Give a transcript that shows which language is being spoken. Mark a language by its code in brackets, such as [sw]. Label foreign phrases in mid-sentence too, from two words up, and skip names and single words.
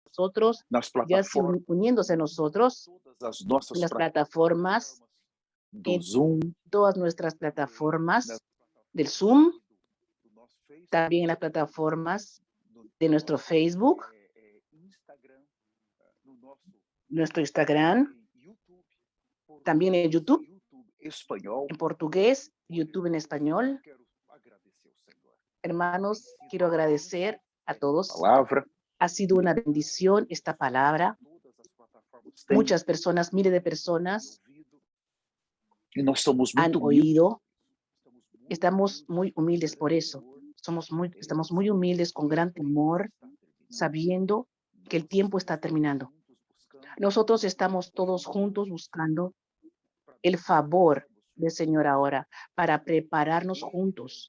[es] nosotros, [pt] nas [es] ya se [pt] plataformas, [es] uniéndose a nosotros [pt] todas as [es] en [pt] nossas [es] las plataformas, [pt] do [es] en Zoom, todas nuestras [pt] nas [es] plataformas del [pt] plataformas Zoom, aqui do nosso Facebook, [es] también en las plataformas [pt] no [es] de nuestro [pt] nosso Facebook, Instagram, no nosso [es] nuestro Instagram, YouTube, también en [pt] português, YouTube, YouTube espanhol. [es] en portugués, [pt] Olha, [es] YouTube en [pt] eu [es] español. [pt] quero agradecer ao Senhor. [es] Hermanos, [pt] Tem [es] quiero [pt] sido [es] agradecer a [pt] esta [es] todos. [pt] palavra, [es] Ha sido una bendición esta palabra. [pt] todas as plataformas têm [es] Muchas personas, miles de personas [pt] ouvido, e nós somos [es] han [pt] muito humildes. [es] oído. Estamos Estamos muy humildes por eso. Estamos muy humildes con gran temor, sabiendo que el tiempo está terminando. Nosotros estamos todos juntos buscando el favor del Señor ahora para prepararnos juntos.